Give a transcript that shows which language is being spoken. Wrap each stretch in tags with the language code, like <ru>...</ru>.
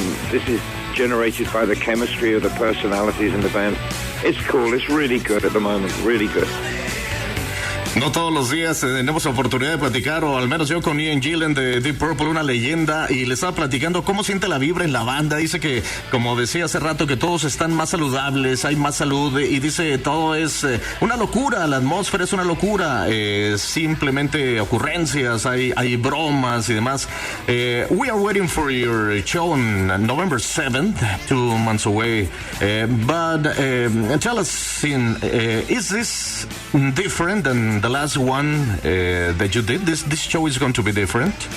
<en>This is generated by the chemistry of the personalities in the band. It's cool. It's really good at the moment. Really good.</en> <es>No todos los días tenemos oportunidad de platicar, o al menos yo, con Ian Gillan de Deep Purple, una leyenda, y le estaba platicando cómo siente la vibra en la banda. Dice que, como decía hace rato, que todos están más saludables, hay más salud, y dice todo es una locura, la atmósfera es una locura, simplemente ocurrencias, hay bromas y demás.</es> <en>We are waiting for your show on November 7th, 2 months away, but tell us, is this different than the last one that you did? This show is going to be different?</en>